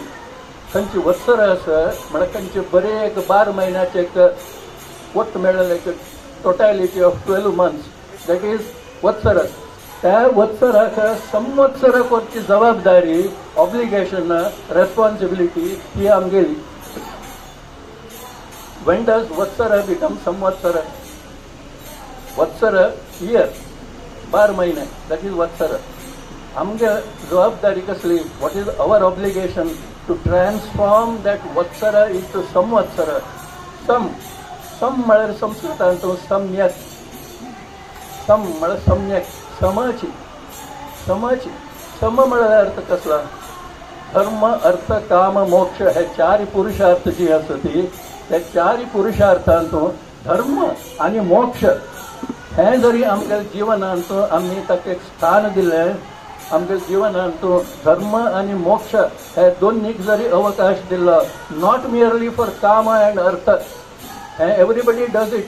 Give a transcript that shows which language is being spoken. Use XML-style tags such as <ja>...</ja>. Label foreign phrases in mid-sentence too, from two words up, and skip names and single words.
<kok>खंयची वत्सर आसा म्हळ्यार खंयचे बरे एक 12 महिन्याचे एक वट मेळ्ळेले एक</kok> <en>totality of 12 months that is</en> <kok>वत्सर. त्या वत्सराक संवत्सर करची जबाबदारी,</kok> <en>obligation, responsibility</en> <kok>ही आमगेली.</kok> <en>When does Vatsara become Samvatsara? Vatsara, year, 12 महिने, that is Vatsara.</en> <kok>आमगे जबाबदारी कसली?</kok> <en>What is our obligation to transform that Vatsara into Samvatsara?</en> <kok>सम म्हळ्यार संस्कृतांत सम्यक, सम म्हळ्यार सम्यक, समाची, सम म्हळ्यार अर्थ कसला? धर्म, अर्थ, काम, मोक्ष हे 4 पुरुषार्थ जी आसा ती, त्या 4 पुरुषार्थांतूं धर्म आनी मोक्ष हे जरी आमच्या जिवनांत आमी ताका एक स्थान दिलें, आमच्या जिवनांत धर्म आनी मोक्ष हे दोनीक जरी अवकाश दिलो,</kok> <en>not merely for kaam and arth,</en> <kok>हे</kok> <en>everybody does it.</en>